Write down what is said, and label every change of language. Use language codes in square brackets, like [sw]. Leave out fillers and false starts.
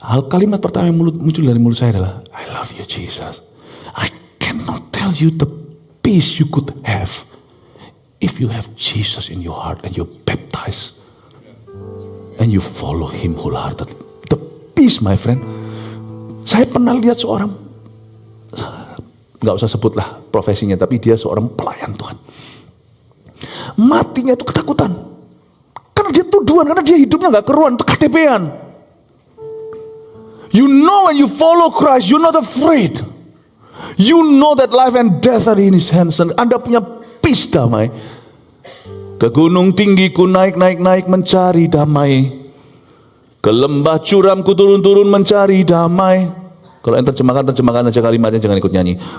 [id] Kalimat pertama yang muncul dari mulut saya adalah [en] I love you Jesus. I cannot tell you the peace you could have if you have Jesus in your heart and you're baptized and you follow Him wholeheartedly. The peace, my friend. [id] Saya pernah lihat seorang, nggak usah sebutlah profesinya, tapi dia seorang pelayan Tuhan. Matinya itu ketakutan, karena dia tuduhan, karena dia hidupnya nggak keruan, itu KTP-an. [en] You know when you follow Christ, you're not afraid. You know that life and death are in His hands. [id] Dan Anda punya peace, damai. Ke gunung tinggi ku naik mencari damai. Ke lembah curam ku turun mencari damai. Kalau yang terjemahkan aja kalimatnya, jangan ikut nyanyi.